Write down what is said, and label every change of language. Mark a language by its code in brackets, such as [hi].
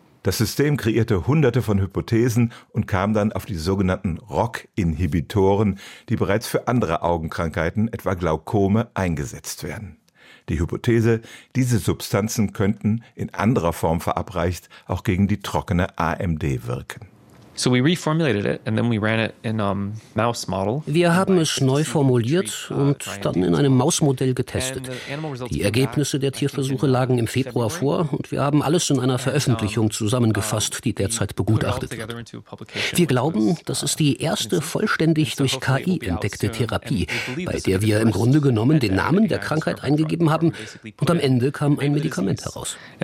[de] Das System kreierte hunderte von Hypothesen und kam dann auf die sogenannten ROCK-Inhibitoren, die bereits für andere Augenkrankheiten, etwa Glaukome, eingesetzt werden. Die Hypothese, diese Substanzen könnten, in anderer Form verabreicht, auch gegen die trockene AMD wirken. [en] So we reformulated it and then we ran it in a mouse model. [de] Wir haben es neu formuliert und dann in einem Mausmodell getestet. Die Ergebnisse der Tierversuche lagen im Februar vor und wir haben alles in einer Veröffentlichung zusammengefasst, die derzeit begutachtet wird. Wir glauben, das ist die erste vollständig durch KI entdeckte Therapie, bei der wir im Grunde genommen den Namen der Krankheit eingegeben haben und am Ende kam ein Medikament heraus.